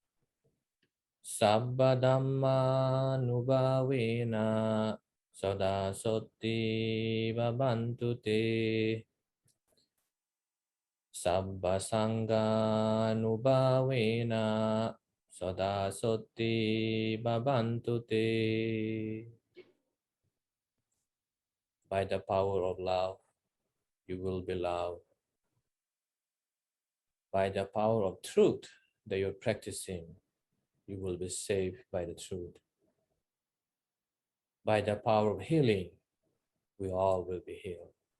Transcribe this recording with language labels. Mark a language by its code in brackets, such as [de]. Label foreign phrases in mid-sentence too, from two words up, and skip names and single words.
[pi] Sabba dhamma nubhavena sada sotti bhavantu te. Sabba sangha nubhavena sada sotti bhavantu te. [en] By the power of love, you will be loved. By the power of truth that you're practicing, you will be saved by the truth. By the power of healing, we all will be healed.